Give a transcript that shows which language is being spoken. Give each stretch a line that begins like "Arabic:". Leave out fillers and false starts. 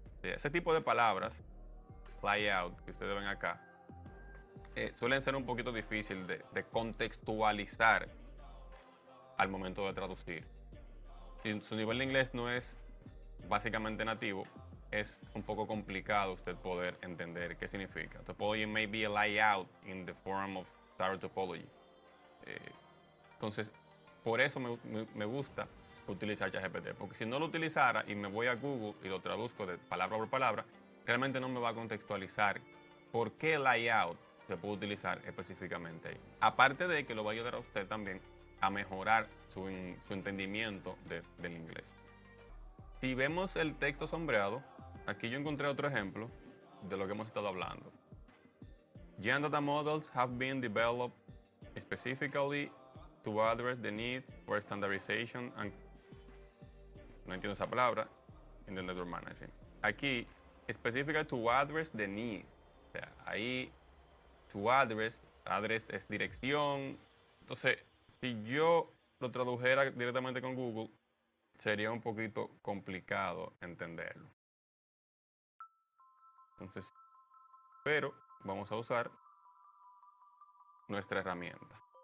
Spanish: Ese tipo de palabras, layout, que ustedes ven acá, suelen ser un poquito difícil de contextualizar al momento de traducir. Si su nivel de inglés no es básicamente nativo, es un poco complicado usted poder entender qué significa.
English: Topology may be a layout in the form of star topology.
Spanish: Entonces, por eso me gusta utilizar ChatGPT, porque si no lo utilizara y me voy a Google y lo traduzco de palabra por palabra, realmente no me va a contextualizar por qué layout se puede utilizar específicamente ahí. Aparte de que lo va a ayudar a usted también a mejorar su entendimiento del inglés. Si vemos el texto sombreado, aquí yo encontré otro ejemplo de lo que hemos estado hablando.
English: Gen data models have been developed specifically to address the needs for standardization and...
Spanish: No entiendo esa palabra.
English: In the network management.
Spanish: Aquí,
English: specifically to address the need.
Spanish: O sea, ahí, to address es dirección. Entonces, si yo lo tradujera directamente con Google, sería un poquito complicado entenderlo. Entonces, pero vamos a usar nuestra herramienta.